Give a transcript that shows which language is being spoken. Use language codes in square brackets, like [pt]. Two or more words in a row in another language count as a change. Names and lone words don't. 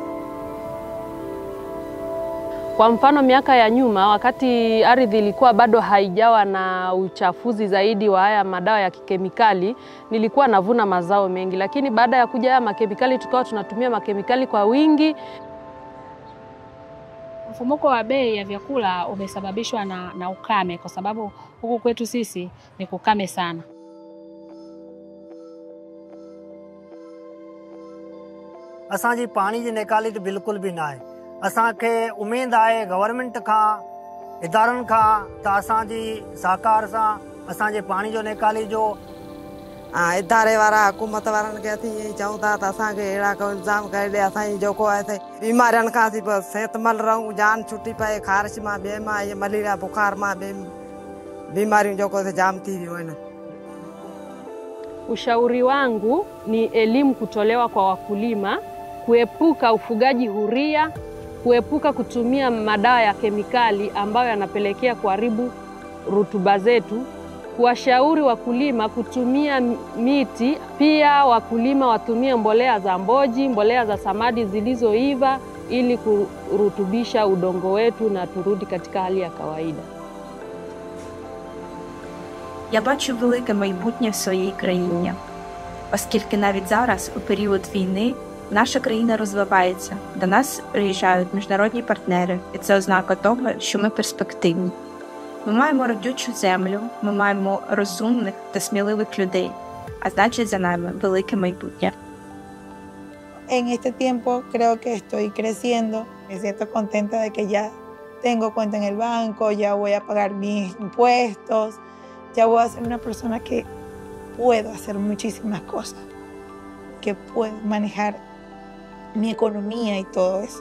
[sw] Kwa mfano miaka ya nyuma, wakati ardhi ilikuwa bado haijawa na uchafuzi zaidi wa haya madawa ya kikemikali, nilikuwa navuna mazao mengi, lakini baada ya kuja haya makemikali tukawa tunatumia makemikali kwa wingi. Mfumuko wa bei ya vyakula umesababishwa na ukame, kwa sababu huku kwetu sisi ni kukame sana. [sd] असांजी पाणी जी निकाली तो बिल्कुल भी ना आहे। असांखे उम्मीद आहे गवर्नमेंट खां, इदारनि खां त असांजी सहकार सां असांजे पाणी जो निकाली जो इदारे वारा हुकूमत वारनि खे असीं ईअं चऊं था त असांखे अहिड़ा को इंतज़ाम करे ॾे, असांजी जेको आहे बीमारियुनि खां असीं सिहतमंद रहूं, जान छुटी पए, ख़ारिश मां, ॿिए मां, इहे मलेरिया बुखार मां, ॿिए बीमारियूं जेको जाम थी वियूं आहिनि। [sw] Ushauri wangu ni elimu kutolewa kwa wakulima, kuepuka ufugaji huria, kuepuka kutumia madawa ya kemikali ambayo yanapelekea kuharibu rutuba zetu, kuwashauri wakulima kutumia miti, pia wakulima watumie mbolea za mboji, mbolea za samadi zilizoiva ili kurutubisha udongo wetu na turudi katika hali ya kawaida. [uk] Я бачу велике майбутнє в своїй країні, оскільки навіть зараз, у період війни, наша країна розвивається, до нас приїжджають міжнародні партнери, і це ознака того, що ми перспективні. Ми маємо родючу землю, ми маємо розумних та сміливих людей, а значить за нами велике майбутнє. [es] En este tiempo creo que estoy creciendo, me siento contenta de que ya tengo cuenta en el banco, ya voy a pagar mis impuestos, ya voy a ser una persona que puedo hacer muchísimas cosas, que puedo manejar mi economía y todo eso.